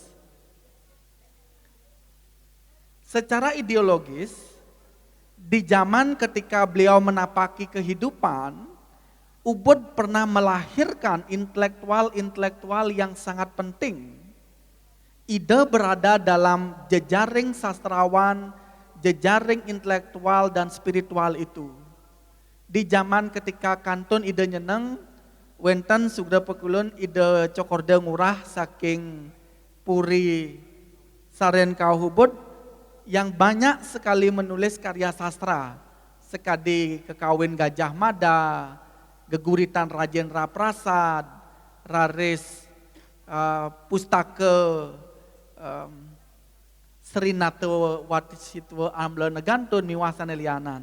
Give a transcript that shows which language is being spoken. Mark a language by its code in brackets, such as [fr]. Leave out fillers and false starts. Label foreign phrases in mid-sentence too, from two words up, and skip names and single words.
[id] Secara ideologis, di zaman ketika beliau menapaki kehidupan, Ubud pernah melahirkan intelektual-intelektual yang sangat penting. Ide berada dalam jejaring sastrawan, jejaring intelektual dan spiritual itu. Di zaman ketika [ban] kantun ide nyeneng, wenten sugda pekulun [id] ide cokorda ngurah saking Puri Saren Kauhubud yang banyak sekali menulis karya sastra, sekadi Kekawin Gajah Mada, Geguritan Rajendra Prasad, raris pustaka Srinato Watisitwa Amla Negantun [ban] miwasane lianan.